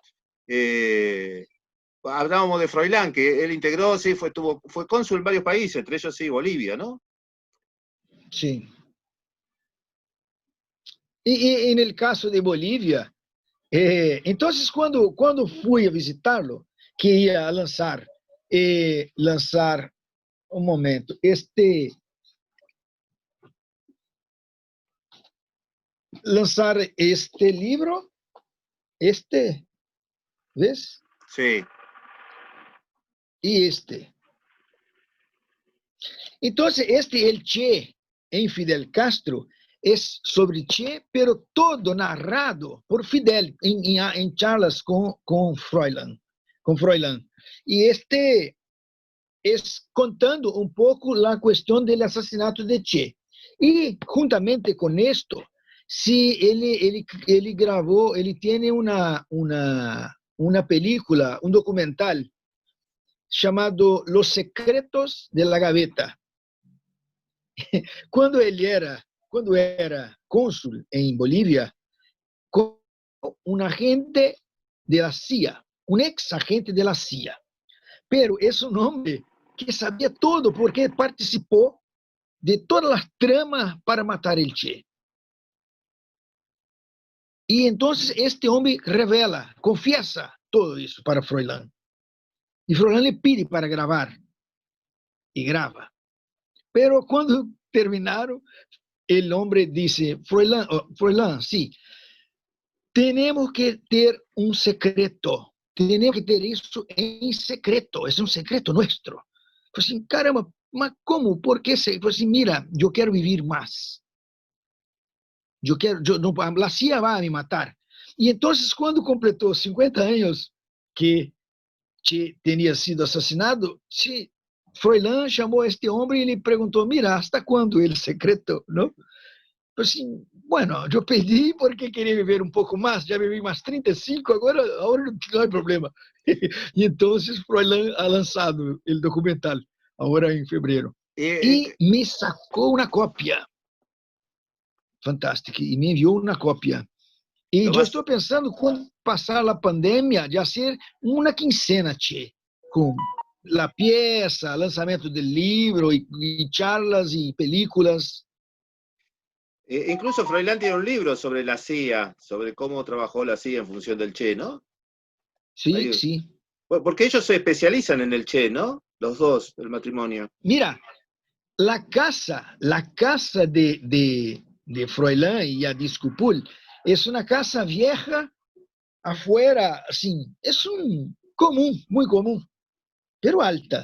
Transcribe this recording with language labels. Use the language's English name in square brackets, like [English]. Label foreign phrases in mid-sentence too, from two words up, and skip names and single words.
[Spanish] Hablábamos de Froilán, que él integró, sí, fue cónsul en varios países, entre ellos sí, Bolivia, ¿no? Sí. Y en el caso de Bolivia, entonces cuando fui a visitarlo, que [Portuguese] ia lançar, um momento, lançar este livro, [Spanish] ¿ves? Sí. [Portuguese] E este. Então, el Che em Fidel Castro é sobre Che, [Spanish] pero todo narrado [Portuguese] por Fidel em charlas com Froilan. E este é contando um pouco a questão do assassinato de Che. E, juntamente com isto, se ele gravou, ele tem uma película, um documental chamado Los Secretos de la Gaveta. Quando era cônsul em Bolívia, com um agente [Spanish] de la CIA, [Portuguese] um ex-agente [Spanish] de la CIA. [Portuguese] Pero é um homem que sabia todo porque participou de todas as tramas para matar el Che. E então este homem revela, [Spanish] confiesa todo [Portuguese] isso para Froilán. E Froilán [Spanish] le pide [Portuguese] para gravar. E grava. Pero quando terminaram, [Spanish] el hombre dice, Froilán, sí, tenemos que ter un secreto, tenemos que [Portuguese] ter isso [Spanish] en secreto, es un secreto nuestro. [Portuguese] Pues assim, caramba, mas como? [Spanish] ¿Por qué? Pues assim, mira, yo quiero vivir más. La CIA va a me matar. Y entonces cuando completou 50 años que Che tenía sido asesinado, sí, Froilán [Portuguese] chamou a este homem e lhe perguntou, [Spanish] mira, ¿hasta cuándo el secreto? ¿No? [Portuguese] Pues assim, bueno, eu pedi porque queria viver um pouco mais, já vivi mais 35, agora não há problema. E então, Froilán ha lançado o documental, agora em fevereiro. E me sacou uma cópia. Fantástica. E me enviou uma cópia. E eu estou pensando, quando passar a pandemia, de fazer uma quincena, Che, com a peça, lançamento do livro, e charlas e películas. [Spanish] Incluso Froilán tiene un libro sobre la CIA, sobre cómo trabajó la CIA en función del Che, ¿no? Sí, sí. Porque ellos se especializan en el Che, ¿no? Los dos, el matrimonio. Mira, la casa de Froilán y a Discupul es una casa vieja afuera, así, es un común, muy común, pero alta.